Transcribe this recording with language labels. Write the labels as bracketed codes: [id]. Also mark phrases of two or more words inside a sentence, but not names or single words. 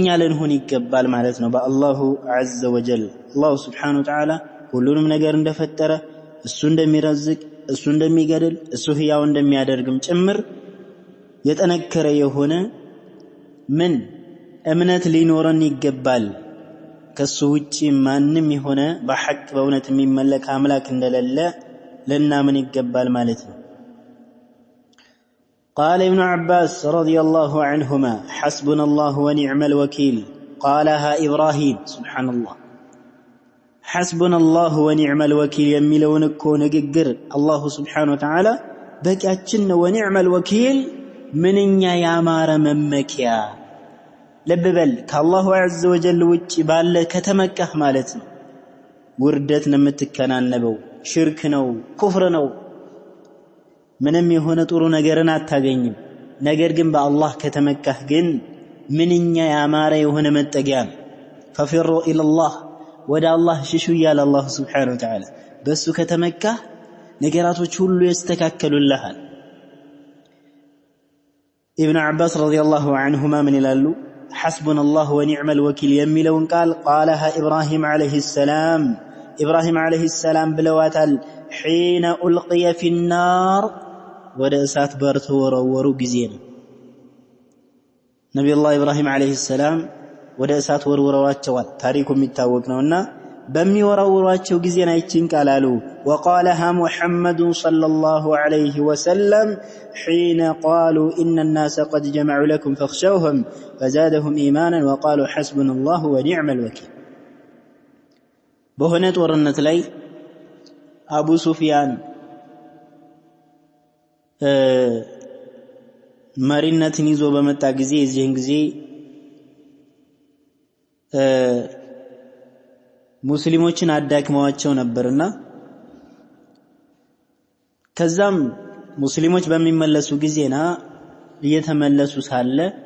[am] ልንሆን ይገባል ማለት ነው በአላሁ [ar] عز وجل [am] አላሁ [ar] Subhanahu Wa Ta'ala [am] ሁሉንም ነገር እንደፈጠረ እሱ እንደሚረዝቅ እሱ እንደሚገድል እሱ ህያው እንደሚያደርግም ጭምር የጠነከረ የሆነ ምን እምነት ሊኖረን ይገባል ከሱ ውጪ ማንንም የሆነ በሐቅ በእውነት የሚመለክ አምላክ እንደሌለ ለናምን ይገባል ማለት ነው [ar] قال ابن عباس رضي الله عنهما حسبنا الله ونعم الوكيل قالها إبراهيم سبحان الله حسبنا الله ونعم الوكيل የሚለውን [am] እኮ ንግግር አላሁ [ar] Subhanahu Wa Ta'ala [am] በቂያችን [ar] ወኒዕመ الوكيل [am] ምንኛ ያማረ መመኪያ ልብ በል ከአላሁ [ar] عز وجل [am] ውጪ ባለ ከተመካህ ማለት ነው ውርደት ነው የምትከናነበው ሽርክ ነው ኩፍር ነው ምንም የሆነ ጥሩ ነገርን አታገኝም ነገር ግን በአላህ ከተመካህ ግን ምንኛ ያማረ የሆነ መጠጊያ [ar] ففروا الى الله [am] ወደ አላህ ሽሹ ይላል አላህ [ar] Subhanahu Wa Ta'ala [am] በሱ ከተመካህ ነገራቶች ሁሉ ይስተካከሉልሃል [ar] ابن عباس رضي الله عنهما من ይላሉ حسبنا الله ونعم الوكيل [am] የሚለውን ቃል [ar] قالها إبراهيم عليه السلام ብለዋታል حين ألقي في النار [am] ወደ እሳት በተወረወሩ ጊዜ ነው ነብዩ አላህ ኢብራሂም [ar] عليه السلام [am] ወደ እሳት ወርወራቸዋል ታሪኩ የሚታወቅ ነውና በሚወራወራቸው ጊዜ ናይችን ቃል አሉ [ar] وقالها محمد صلى الله عليه وسلم حين قالوا إن الناس قد جمعوا لكم فاخشوهم فزادهم إيمانا وقالوا حسبنا الله ونعم الوكيل [am] በሆነ ጦርነት ላይ አቡ ሱፊያን መሪነትን ይዞ በመጣ ጊዜ የዚህን ጊዜ ሙስሊሞችን አዳክመዋቸው ነበርና ከዛም ሙስሊሞች በሚመለሱ ጊዜና እየተመለሱ ሳለ